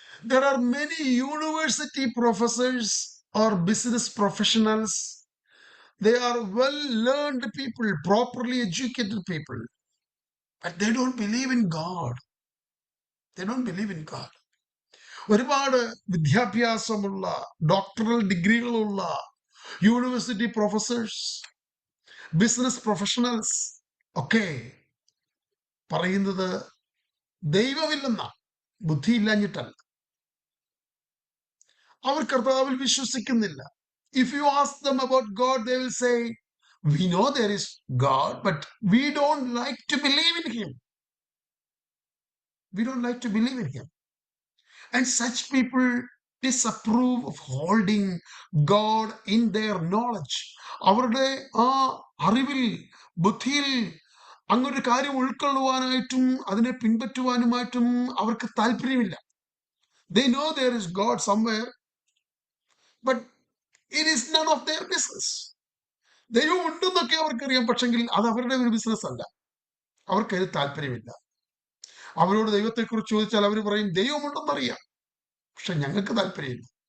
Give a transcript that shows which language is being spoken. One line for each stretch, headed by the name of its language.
English: There are many university professors or business professionals. They are well-learned people, properly educated people, but they don't believe in God. They don't believe in God.
Malayalam: ഒരുപാട് വിദ്യാഭ്യാസമുള്ള, doctoral ഡിഗ്രികളുള്ള university professors, business professionals ഒക്കെ പറയുന്നത് ദൈവമില്ലെന്ന, ബുദ്ധിയില്ലാഞ്ഞിട്ടല്ല. അവർ കർത്താവിൽ വിശ്വസിക്കുന്നില്ല.
English: If you ask them about God, they will say, we know there is God, but we don't like to believe in him. We don't like to believe in him. And such people disapprove of holding God in their knowledge.
Malayalam: അവരുടെ ആ അറിവിൽ, ബുദ്ധിയിൽ അങ്ങൊരു കാര്യം ഉൾക്കൊള്ളുവാനായിട്ടും അതിനെ പിൻപറ്റുവാനുമായിട്ടും അവർക്ക് താല്പര്യമില്ല.
English: They know there is God somewhere, but it is none of their business.
Malayalam: ദൈവം ഉണ്ടെന്നൊക്കെ അവർക്കറിയാം, പക്ഷെങ്കിൽ അത് അവരുടെ ഒരു ബിസിനസ് അല്ല. അവർക്കതിൽ താല്പര്യമില്ല. അവരോട് ദൈവത്തെക്കുറിച്ച് ചോദിച്ചാൽ അവർ പറയും ദൈവമുണ്ടെന്നറിയാം, പക്ഷെ ഞങ്ങൾക്ക് താല്പര്യമില്ല.